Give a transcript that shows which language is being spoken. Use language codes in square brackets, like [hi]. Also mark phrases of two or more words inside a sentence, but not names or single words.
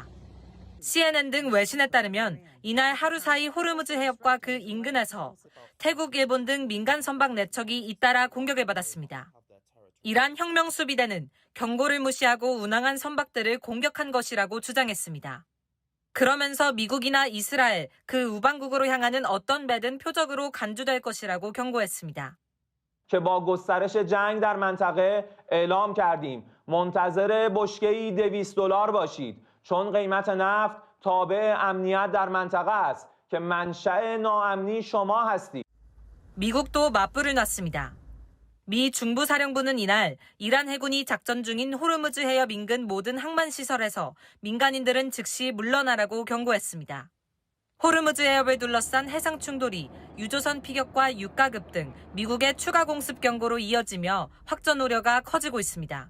[ko] CNN 등 외신에 따르면 이날 하루 사이 호르무즈 해협과 그 인근에서 태국, 일본 등 민간 선박 4척이 잇따라 공격을 받았습니다. 이란 혁명수비대는 경고를 무시하고 운항한 선박들을 공격한 것이라고 주장했습니다. 그러면서 미국이나 이스라엘, 그 우방국으로 향하는 어떤 배든 표적으로 간주될 것이라고 경고했습니다. [fa] که با گسترش جنگ در منطقه اعلام کردیم منتظر بشکه‌ای $200 باشید چون قیمت نفت تابع امنیت در منطقه است که منشأ ناامنی شما هستید. [ko] 미국도 맞불을 놨습니다. 미 중부사령부는 이날 이란 해군이 작전 중인 호르무즈 해협 인근 모든 항만 시설에서 민간인들은 즉시 물러나라고 경고했습니다. 호르무즈 해협을 둘러싼 해상 충돌이 유조선 피격과 유가 급등, 미국의 추가 공습 경고로 이어지며 확전 우려가 커지고 있습니다.